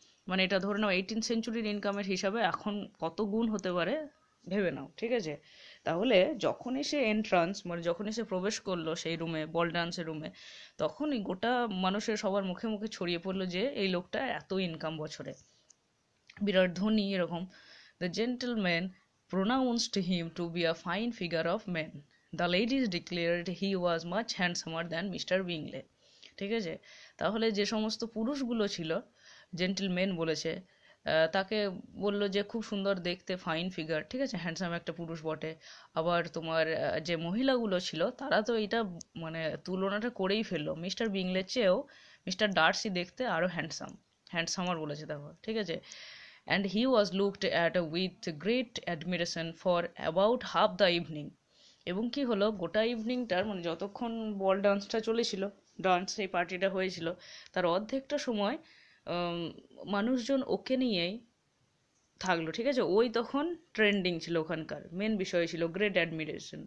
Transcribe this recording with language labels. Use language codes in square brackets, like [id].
[bn] মানে এটা ধরে নাও 18th সেঞ্চুরির ইনকামের হিসাবে এখন কত গুণ হতে পারে ভেবে নাও, ঠিক আছে? তাহলে যখনই সে এন্ট্রান্স মানে যখনই সে প্রবেশ করলো সেই রুমে, বল ডান্সের রুমে, তখনই গোটা মানুষের সবার মুখে মুখে ছড়িয়ে পড়লো যে এই লোকটা এত ইনকাম বছরে, বিরাট ধনী এরকম। [en] The gentleman pronounced him to be a fine figure of man. The ladies declared he was much handsomer than mister Bingley. [bn] ঠিক আছে? তাহলে যে সমস্ত পুরুষগুলো ছিল, জেন্টলম্যান বলেছে, তাকে বললো যে খুব সুন্দর দেখতে, ফাইন ফিগার, ঠিক আছে, হ্যান্ডসাম একটা পুরুষ বটে। আবার তোমার যে মহিলাগুলো ছিল তারা তো এটা মানে তুলনাটা করেই ফেললো, মিস্টার বিংলের চেয়েও মিস্টার ডার্সি দেখতে আরো হ্যান্ডসামার বলেছে, দেখো, ঠিক আছে। [en] And he was looked at with great admiration for about half the evening. [bn] এবং কি হলো, গোটা ইভিনিংটার মানে যতক্ষণ বল ডান্সটা চলেছিল, এই পার্টিটা হয়েছিল, তার অর্ধেকটা সময় মানুষজন ওকে নিয়েই থাকলো, ঠিক আছে। ওই তখন ট্রেন্ডিং ছিল, ওখানকার মেন বিষয় ছিল গ্রেট অ্যাডমিরেশন।